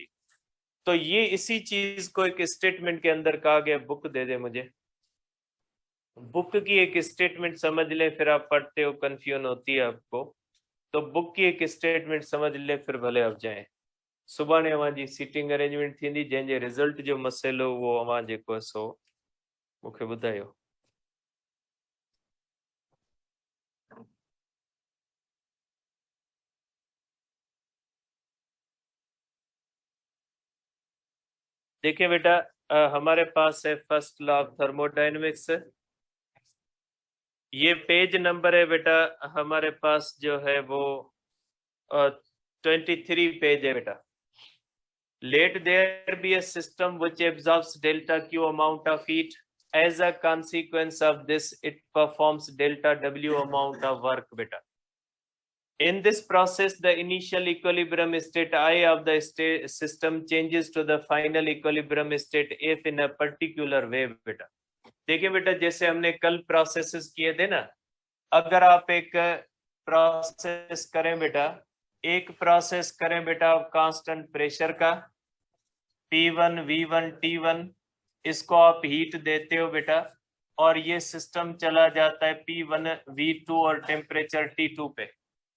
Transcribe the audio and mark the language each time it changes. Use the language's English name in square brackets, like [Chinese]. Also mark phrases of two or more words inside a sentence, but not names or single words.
[Hindi] तो ये इसी चीज को एक स्टेटमेंट के अंदर कहा गया। बुक दे दे मुझे, बुक की एक स्टेटमेंट समझ ले, फिर आप पढ़ते हो कंफ्यूजन होती है आपको। तो बुक की एक स्टेटमेंट समझ ले, फिर भले आप जाए। [Sindhi] सुबह ने अवां जी [English] seating arrangement [Sindhi] थी, जैसे रिजल्ट जो मसइलो वो अवां जेको सो मूंखे ॿुधायो। [Hindi] देखिए बेटा, हमारे पास है [English] first law of thermodynamics. [Hindi] ये [English] page number [Hindi] है बेटा, हमारे पास जो है वो 23 पेज है बेटा। [English] Let there be a system which absorbs delta Q amount of heat. As a consequence of this, it performs delta W amount of work beta. In this process, the initial equilibrium state I of the state system changes to the final equilibrium state if in a particular way beta. [Hindi] देखिए बेटा, जैसे हमने कल प्रोसेसेस किए थे ना, अगर आप एक प्रोसेस करें बेटा, एक प्रोसेस करें बेटा [English] constant pressure [Hindi] का P1 V1 T1, इसको आप हीट देते हो बेटा और ये सिस्टम चला जाता है P1 V2 और टेम्परेचर T2 पे।